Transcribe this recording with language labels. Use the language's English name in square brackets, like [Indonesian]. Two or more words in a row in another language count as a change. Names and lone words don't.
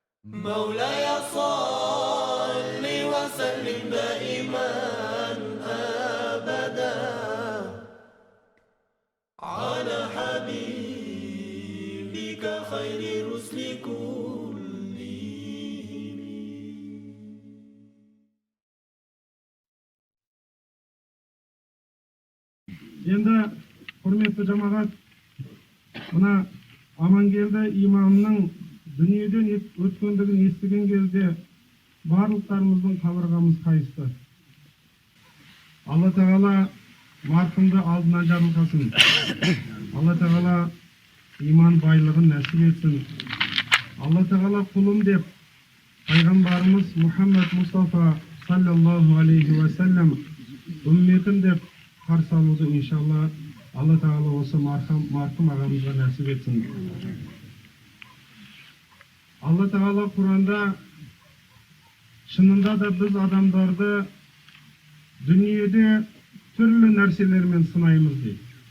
[Arabic] مولاي صل وسلم دائما أبدا على حبيبك خير الرسل كلهم. [Uzbek] Endi hurmatli jamoat, [Kazakh] mına Amangелді imamның дүниеден өткендігін естіген кезде барлықтарымыздың қабырғамыз қайысты. Алла Тағала марқұмды алдынан жарылқасын. Алла Тағала иман байлығын нәсіп етсін. Алла Тағала құлым деп пайғамбарымыз Мұхаммад Мұстафа [Arabic] صلى الله عليه وسلم [Kazakh] үмметім деп қарсы алуды иншалла Алла Тағала осы марқұм ағамызға нәсіп етсін. Алла Тағала Құранда шынында да біз адамдарды дүниеде түрлі нәрселермен сынаймыз дейді.